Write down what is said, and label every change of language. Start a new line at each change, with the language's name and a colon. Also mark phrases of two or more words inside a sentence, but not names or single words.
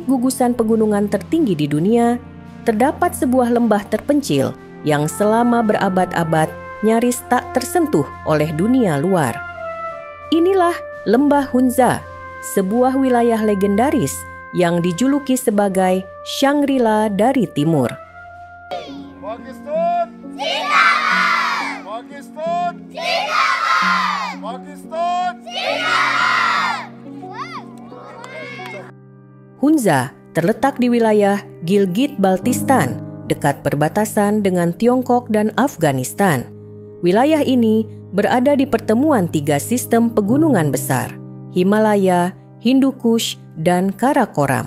Indonesian: gugusan pegunungan tertinggi di dunia, terdapat sebuah lembah terpencil yang selama berabad-abad nyaris tak tersentuh oleh dunia luar. Inilah Lembah Hunza, sebuah wilayah legendaris yang dijuluki sebagai Shangri-La dari Timur.
Urdu: Pakistan! Zindabad! Pakistan! Zindabad! Pakistan! Zindabad!
Indonesian: Hunza terletak di wilayah Gilgit-Baltistan, dekat perbatasan dengan Tiongkok dan Afghanistan. Wilayah ini berada di pertemuan 3 sistem pegunungan besar, Himalaya, Hindu Kush, dan Karakoram.